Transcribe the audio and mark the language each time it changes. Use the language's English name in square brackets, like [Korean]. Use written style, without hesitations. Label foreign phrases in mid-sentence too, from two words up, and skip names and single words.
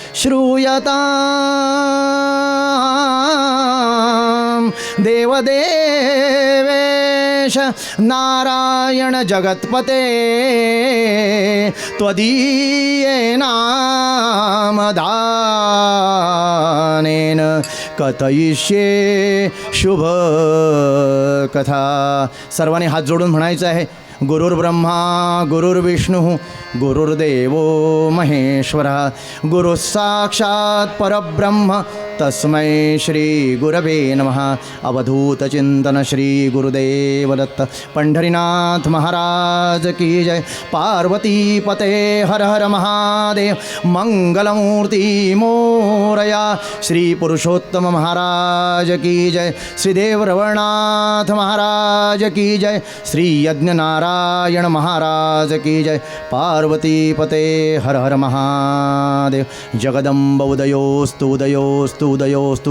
[Sanskrit] श्रूयतां देवदेवेश नारायण जगत्पते त्वदीयेनामदानेन कथयिष्ये शुभ कथा। [Marathi] सर्वांनी हात जोडून म्हणायचं आहे, [Sanskrit] गुरुर्ब्रह्मा गुरुर्विष्णू गुरुर्देवो महेश्वरः गुरुः साक्षात् परब्रह्म तस्मै श्री गुरवे नमः। [Marathi] अवधूत चिंतन श्री गुरुदेव दत्त। [Hindi] पंढरीनाथ महाराज की जय। [Sanskrit] पार्वती पते हर हर महादेव। [Marathi] मंगलमूर्ति मोरया। [Hindi] श्री पुरुषोत्तम महाराज की जय। श्रीदेव रवळनाथ महाराज की जय। श्री यज्ञ नारायण महाराज की जय। [Sanskrit] पार्वती पते हर हर महादेव। जगदम्ब उदयोस्तु उदयोस्तु उदयोस्तु।